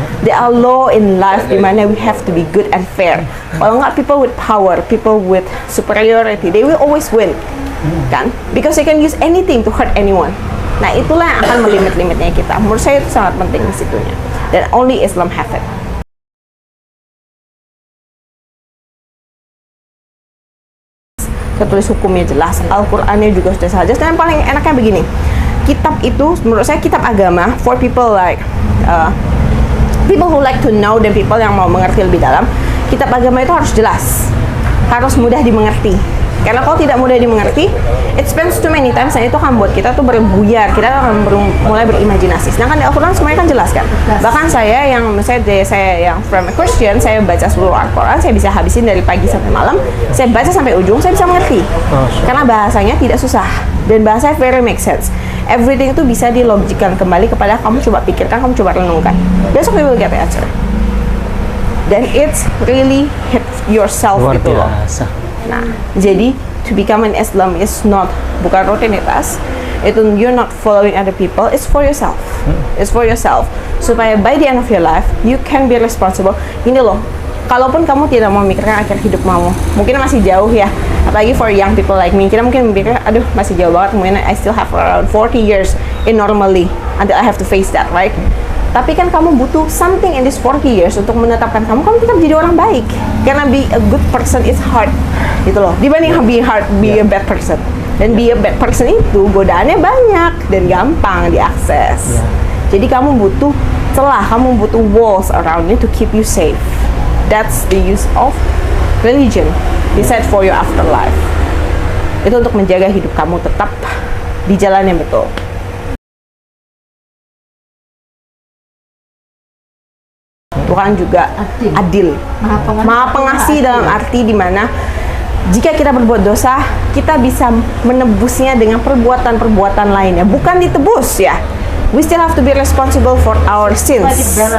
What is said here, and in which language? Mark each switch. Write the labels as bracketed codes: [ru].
[en] There are law in life [id] di mana [en] we have to be good and fair. [id] Kalau nggak, [en] people with power, people with superiority, they will always win, kan? Because they can use anything to hurt anyone. [id] Nah itulah yang akan melimit-limitnya kita. Menurut saya itu sangat penting di situnya. [en] Dan only Islam have it. [id] Tertulis hukumnya jelas, Al-Qur'annya juga sudah jelas. Dan yang paling enaknya begini, kitab itu menurut saya kitab agama [en] for people like people who like to know [id] dan people yang mau mengerti lebih dalam. Kitab agama itu harus jelas, harus mudah dimengerti. Karena kalau tidak mudah dimengerti, [en] it spends too many times, [id] dan itu akan buat kita tuh berbuyar, kita akan mulai berimajinasi. Sedangkan di Al-Quran semuanya kan jelas kan. Bahkan saya yang misalnya saya yang [en] from a Christian, [id] saya baca seluruh Al-Quran, saya bisa habisin dari pagi sampai malam, saya baca sampai ujung, saya bisa mengerti. Karena bahasanya tidak susah dan bahasanya [en] very make sense. [id] Everything itu bisa dilogikkan kembali kepada kamu coba pikirkan, kamu coba renungkan. [en] Besok you will get the answer. Dan it's really hit yourself [id] Luar gitu loh. biasa. [en] Nah, jadi to become an Islam is not, [id] bukan rutinitas. [en] Itu you're not following other people. It's for yourself. It's for yourself. Supaya by the end of your life, you can be responsible. [id] Ini loh, kalaupun kamu tidak mau memikirkan akhir hidup kamu, mungkin masih jauh ya. Apalagi [en] for young people like me, [id] kita mungkin memikirkan, aduh masih jauh banget. [en] Mungkin I still have around 40 years in normally until I have to face that, right? [id] Tapi kan kamu butuh [en] something in this 40 years [id] untuk menetapkan kamu tetap jadi orang baik. [en] Karena be a good person is hard, gitu loh. Dibanding be a bad person. [id] Dan [en] be a bad person [id] itu godaannya banyak dan gampang diakses. Jadi kamu butuh celah, kamu butuh [en] walls around you to keep you safe. That's the use of religion. Decide for your afterlife. [id] Itu untuk menjaga hidup kamu tetap di jalan yang betul. Tuhan juga adil, maha pengasih dalam arti dimana jika kita berbuat dosa, kita bisa menebusnya dengan perbuatan-perbuatan lainnya, bukan ditebus ya. [en] We still have to be responsible for our sins.